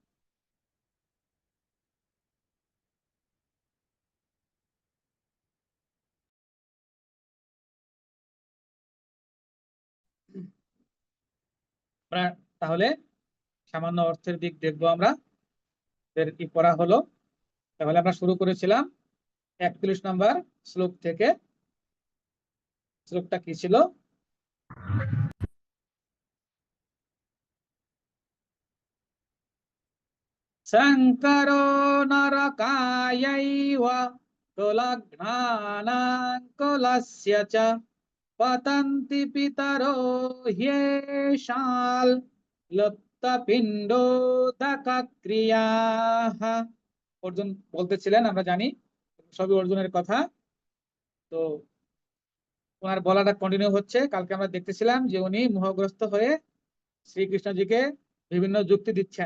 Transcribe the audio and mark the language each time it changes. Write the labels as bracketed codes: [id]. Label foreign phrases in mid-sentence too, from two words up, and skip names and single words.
[bn] আমরা তাহলে সামান্য অর্থের দিক দেখবো আমরা, কি পড়া হলো। তাহলে আমরা শুরু করেছিলাম 41 নম্বর শ্লোক থেকে। শ্লোকটা কি ছিল? [sa] शङ्करो नरकायैव कुलघ्नानाङ्कुलस्य च पतन्ति पितरो ह्येषाल् লুপ্তপিণ্ডোদকক্রিয়াः। [bn] অর্জুন বলতেছিলেন, আমরা জানি সবই অর্জুনের কথা। তো ওনার বলাটা কন্টিনিউ হচ্ছে। কালকে আমরা দেখতেছিলাম যে উনি মোহগ্রস্ত হয়ে শ্রীকৃষ্ণজিকে বিভিন্ন যুক্তি দিচ্ছেন।